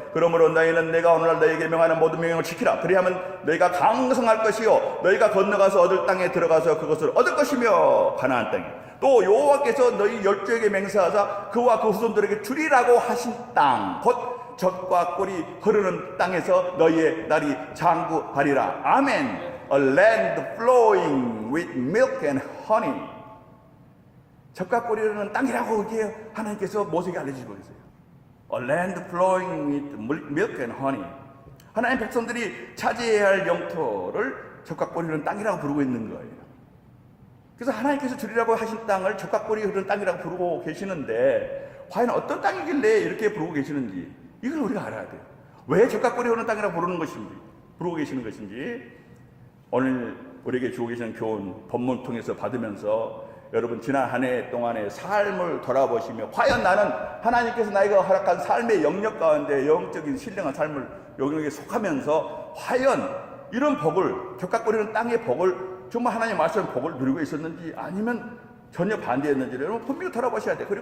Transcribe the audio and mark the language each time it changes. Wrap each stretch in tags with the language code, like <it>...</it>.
<ko>그러므로 너희는 내가 오늘날 너희에게 명하는 모든 명령을 지키라. 그리하면 너희가 강성할 것이요 너희가 건너가서 얻을 땅에 들어가서 그것을 얻을 것이며, 가나안 땅에 또 여호와께서 너희 열조에게 맹세하사 그와 그 후손들에게 주리라고 하신 땅, 곧 젖과 꿀이 흐르는 땅에서 너희의 날이 장구하리라. 아멘.</ko> <en>A land flowing with milk and honey.</en> <ko>젖과 꿀이 흐르는 땅이라고 이렇게 하나님께서 모세에게 알려주고 계세요.</ko> <en>A land flowing with milk and honey.</en> <ko>하나님 백성들이 차지해야 할 영토를 젖과 꿀이 흐르는 땅이라고 부르고 있는 거예요. 그래서 하나님께서 주리라고 하신 땅을 젖과 꿀이 흐르는 땅이라고 부르고 계시는데, 과연 어떤 땅이길래 이렇게 부르고 계시는지 이걸 우리가 알아야 돼요. 왜 젖과 꿀이 흐르는 땅이라고 부르는 것인지, 부르고 계시는 것인지, 오늘 우리에게 주고 계시는 교훈 본문 통해서 받으면서 여러분 지난 한 해 동안의 삶을 돌아보시며, 과연 나는 하나님께서 나에게 허락한 삶의 영역 가운데 영적인 신령한 삶을 영역에 속하면서 과연 이런 복을, 젖과 꿀이 흐르는 땅의 복을 정말 하나님 말씀의 복을 누리고 있었는지, 아니면 전혀 반대했는지를 여러분 분명히 돌아보셔야 돼요.</ko>